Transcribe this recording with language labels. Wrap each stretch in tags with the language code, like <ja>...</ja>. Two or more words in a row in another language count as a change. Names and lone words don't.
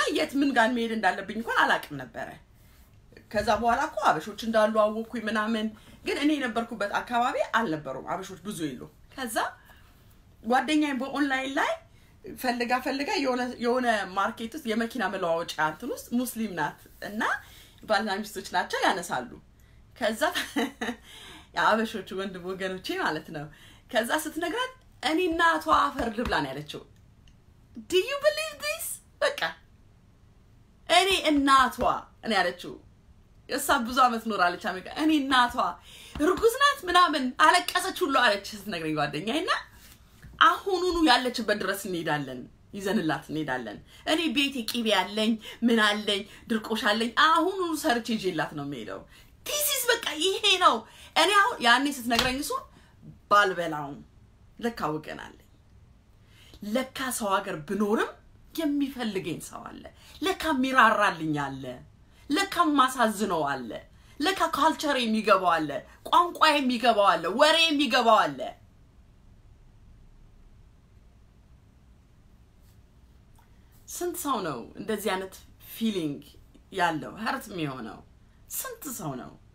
<am>የት ምን ጋር መሄድ እንዳለብኝ እንኳን አላቅም ነበር ከዛ በኋላ እኮ አበሾች እንዳሉ አወኩኝ ምናምን ግን እኔ የነበርኩበት አካባቢ አልነበሩም አበሾች ብዙ ይሉ ከዛ ጓደኛዬ በኦንላይን ላይ ፈልጋ የሆነ ማርኬት ውስጥ የመኪና መለዋወጫ እንትን ውስጥ ሙስሊም ናት እና ባልና ሚስቶች ናቸው ያነሳሉ ከዛ አበሾች ወገኖቼ ማለት ነው ከዛ ስትነግራት እኔ እናቷ አፈር ልብላ ነው ያለችው</am> <en>Do you believe this?</en> <am>በቃ እኔ እናቷ እኔ ያለችው እሷ ብዙ አመት ኖራለች አሜሪካ እኔ እናቷ ርጉዝ ናት ምናምን አለቀሰች ሁሉ አለች ስትነግረኝ ጓደኛዬና አሁኑኑ ያለችበት ድረስ እንሄዳለን ይዘንላት እንሄዳለን እኔ ቤቴ ቂቤ ያለኝ ምን አለኝ ድርቆሽ አለኝ አሁኑኑ ሰርች ይዤላት ነው የምሄደው</am> <en>this is</en> <am>በቃ ይሄ ነው እኔ አሁን ያኔ ስትነግረኝ እሱ ባልበላው ለካ ወገናል ለካ ሰው ሀገር ብኖርም የሚፈልገኝ ሰው አለ ለካ ሚራራልኝ አለ ለካ ማሳዝነው አለ ለካ ካልቸር የሚገባው አለ ቋንቋ የሚገባው አለ ወሬ የሚገባው አለ ስንት ሰው ነው እንደዚህ አይነት ፊሊንግ ያለው ሀርት የሚሆነው ስንት ሰው ነው</am>